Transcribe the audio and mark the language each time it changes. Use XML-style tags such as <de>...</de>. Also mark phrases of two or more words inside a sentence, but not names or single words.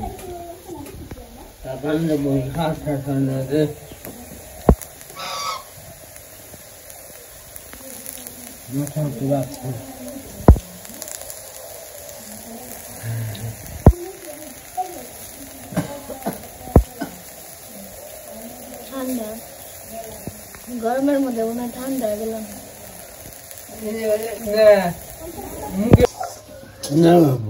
<id>Kapan lebih khas sana deh.</id> <ms>Macam tu lah.</ms> <bn>ঠান্ডা গরমের মধ্যে মনে হয় ঠান্ডা হয়ে গেলাম। না বাবু</bn>